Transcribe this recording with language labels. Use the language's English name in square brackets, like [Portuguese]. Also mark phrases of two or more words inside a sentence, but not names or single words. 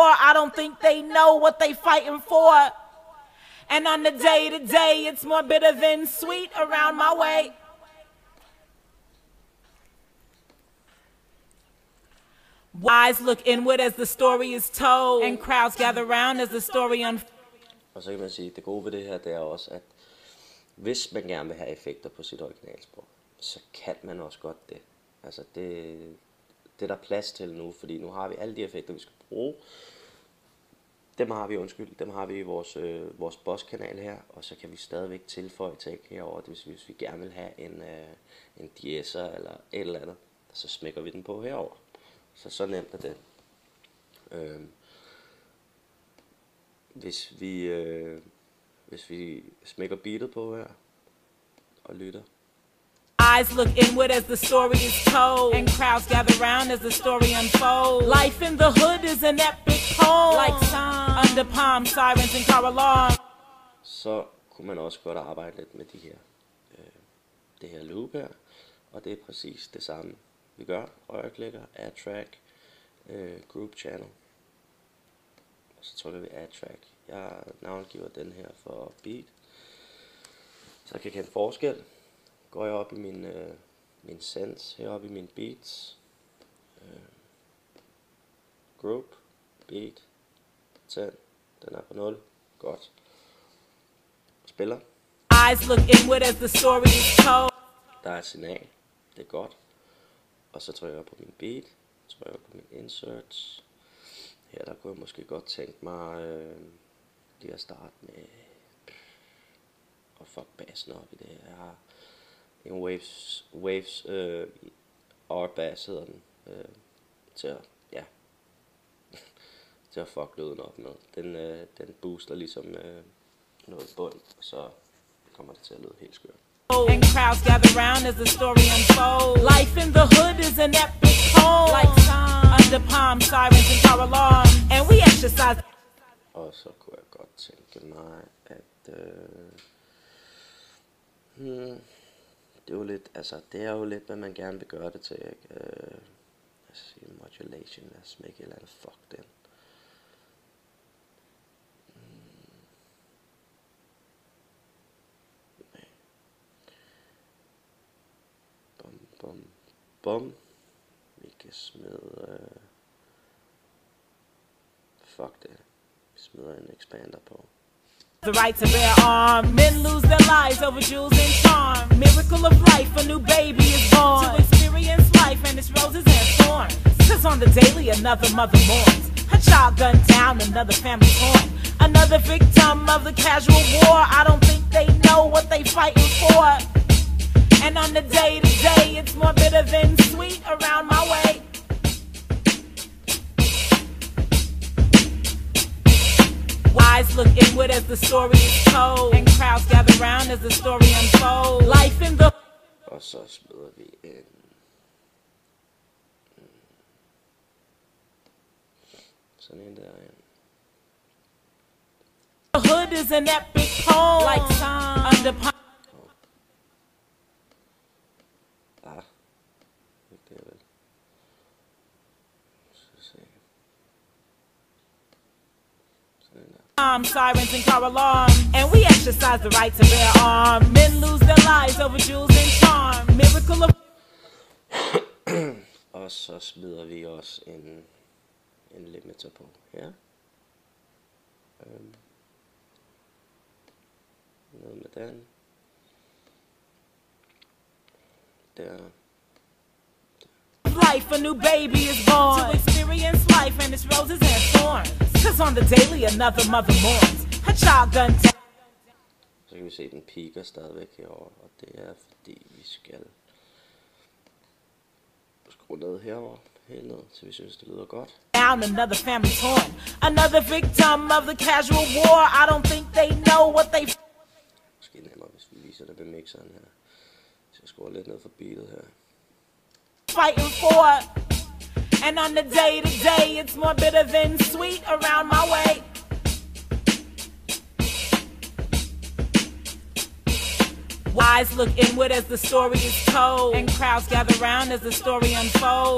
[English] I don't think they know what they fighting for. And on the day to day, it's more bitter than sweet around my way. Eyes look inward as the story is told, and crowds gather round as the story unfolds. [Danish] Og så kan man sige, det gode ved det her, det er også, at hvis man gerne vil have effekter på sit originalsprog, så kan man også godt det. Altså det er der plads til nu, fordi nu har vi alle de effekter, vi skal bruge. Dem har vi i vores bosskanal her, og så kan vi stadigvæk tilføje tag herover. Det vil sige, hvis vi gerne vil have en de-esser eller et eller andet, så smækker vi den på herover. Så nemt er det. Hvis vi smækker beatet på her og lytter. [English] Eyes look inward as the story is told, and crowds gather round as the story unfolds. Life in the hood is an epic poem, like song under palm, sirens and car alarms. [Danish] Så kunne man også godt arbejde lidt med det her loop her, og det er præcis det samme vi gør. Højreklikker, [English] add track, group channel, [Danish] og så trykker vi [English] add track. [Danish] Jeg navngiver den her for beat, så jeg kan kende forskel. Går jeg op i min sense, heroppe i min beats, group, beat, 10, den er på 0, godt. Spiller. [English] Eyes look inward as the story is told. [Danish] Der er et signal, det er godt. Og så trykker jeg på min beat, trykker jeg på min inserts, Her der kunne jeg måske godt tænke mig lige at starte med at fuck bassen op i det. Jeg har en Waves R-bass hedder den, til at, ja, til at fuck lyden op med. Den booster ligesom noget bund, og så kommer det til at lyde helt skørt. [English] And crowds gather round as the story unfolds. Life in the hood is an epic poem, like sun under palm sirens and car alarm. And we exercise. [Danish] Og så kunne jeg godt tænke mig, at det er jo lidt, altså det er jo lidt, hvad man gerne vil gøre det til, ikke? Lad os sige modulation, lad os smække et eller andet fuck den. Bum. Vi kan smide fuck det. Vi smider en expander på. [English] The right to bear arms. Men lose their lives over jewels and charm. Miracle of life, a new baby is born to experience life and its roses and thorns. Cause on the daily another mother mourns. Her child gunned down, another family torn. Another victim of the casual war. I don't think they know what they fighting for. And on the day-to-day, it's more bitter than sweet around my way. Wise look inward as the story is told, and crowds gather round as the story unfolds. Life in the... [Danish] Og så smider vi en... sådan en der, ja. [English] The hood is an epic poem, like sun under palm. Sirens and car alarm, and we exercise the right to bear arms. Men lose their lives over jewels and charm. Miracle of... [Danish] Og så smider vi også en limiter på her. Noget med den. Der. [English] Life, a new baby is born to experience life and its roses and thorns. Cause on the daily another mother mourns. Her child gunned down. [Danish] Så kan vi se, den piker stadigvæk herovre, og det er fordi vi skal skrue ned herover, helt ned, så vi synes det lyder godt. [English] Down, another family torn. Another victim of the casual war. I don't think they know what they... [Danish] Måske nemmere, hvis vi viser det med mixeren her. Så jeg skruer lidt ned for beatet her. [English] Fighting for. And on the day-to-day, it's more bitter than sweet around my way. Wise look inward as the story is told, and crowds gather round as the story unfolds.